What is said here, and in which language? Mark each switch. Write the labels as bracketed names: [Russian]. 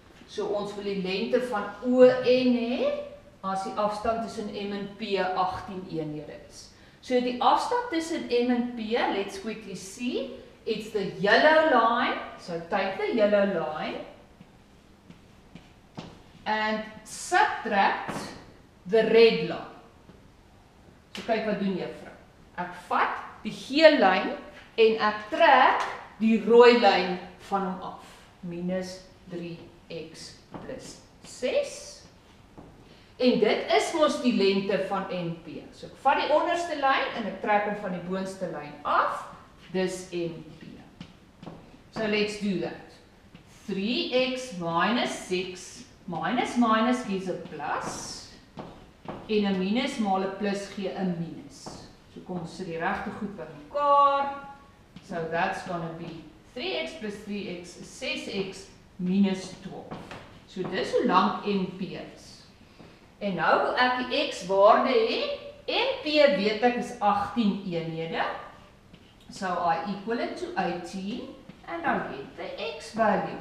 [Afrikaans] So ons wil die lengte van ON hê as die afstand tussen M en P 18 eenhede is. So die afstand tussen M en P, [English] let's quickly see. It's the yellow line. So take the yellow line and subtract the red line. [Afrikaans] So kyk wat doen juffrou. Ek vat die geel lyn en ek trek die rooi lyn van hom af. Minus 3x plus 6. En dit is mos die lengte van NP. So ek vat die onderste lyn en ek trek hom van die boonste lyn af. Dis NP. [English] So let's do that. 3x minus 6 minus minus gives a plus. [Afrikaans] En 'n minus maal 'n plus gee 'n minus. So kom ons sit die regte goed by mekaar. [English] So that's going to be 3x plus 3x is 6x minus 12. [Afrikaans] So dis hoe lank NP is. En nou wil ek die x waarde hê. NP weet ek is 18 eenhede. [English] So I equal it to 18 and I get the x value.